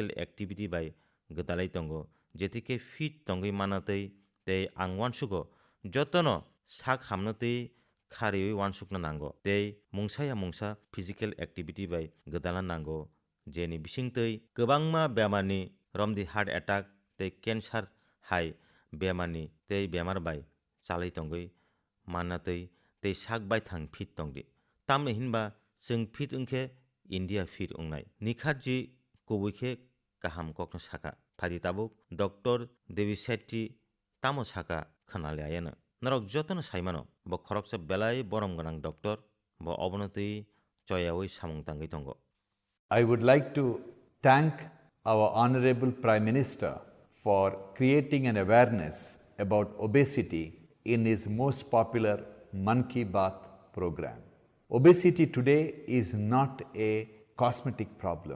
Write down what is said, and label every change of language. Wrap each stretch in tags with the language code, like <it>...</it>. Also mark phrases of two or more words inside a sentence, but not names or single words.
<trp>एक्टिविटी बाय गदालाय तंगो जेतिके फिट तंगै मानातै ते आं वानसुगो जतनो साक हामनोतै खारियै वानसुकना नांगो ते मुंसाया मुंसा फिजिकल एक्टिविटी बाय गदाला नांगो जेनि बिसिंतै गोबांमा बेमारनि रमदि</trp> <en>heart attack</en> <trp>ते कैंसर हाय बेमारनि ते बेमार बाय चालै तंगै मानातै ते साक बाय थां फिट तंगदि तामने हिनबा जों फिट उंखे इंडिया फिट उंनाय निखातजि कुबुखे काहाम कखनो साका फादि ताबुक डॉक्टर देवी सेट्टी तामो साका खनालायानो नरक जतन साइमानो ब खरकसा बेलाय बरम गोनां डॉक्टर ब अबनति चयावै सामुं तांगै तंगो।</trp> <en>I would like to thank our Honorable Prime Minister for creating an awareness about obesity in his most popular Man Ki Baat program. Obesity today is not a cosmetic problem.</en>